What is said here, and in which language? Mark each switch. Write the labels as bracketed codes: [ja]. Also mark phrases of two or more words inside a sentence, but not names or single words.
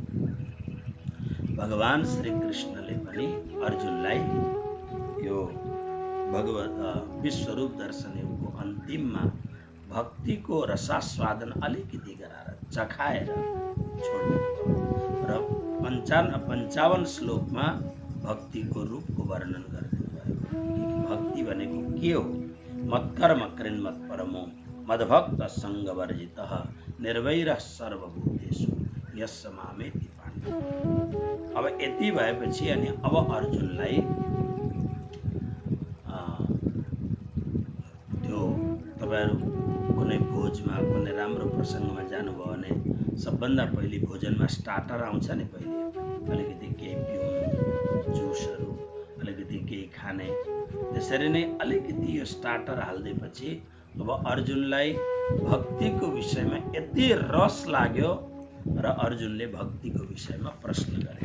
[ne] भगवान श्री कृष्णले पनि अर्जुनलाई यो भगवत विश्वरूप दर्शन योगको अन्तिममा भक्तिको रसास्वादन अलिकति गराएर चखाएर छोड्नु र 55 श्लोकमा भक्तिको रूपको वर्णन गरिदिनु भएको। भक्ति भनेको के हो? [sa] मत्कर्म कृन्मत परमो मद्भक्त सङ्गवर्जितः निर्वैरः सर्वभूतेषु यस्य मामेति पाण्डव। [ne] अब यति भएपछि अनि अब अर्जुनलाई त्यो तपाईहरु कुनै भोजमा कुनै राम्रो प्रसङ्गमा जानुभयो भने सबभन्दा पहिले भोजनमा स्टार्टर आउँछ नि, पहिले अलिकति केही पिउनु, जुसहरू, अलिकति केही खाने, त्यसरी नै अलिकति यो स्टार्टर हाल्दैपछि अब अर्जुनलाई भक्तिको विषयमा यति रस लाग्यो र अर्जुनले भक्तिको विषयमा प्रश्न गरे।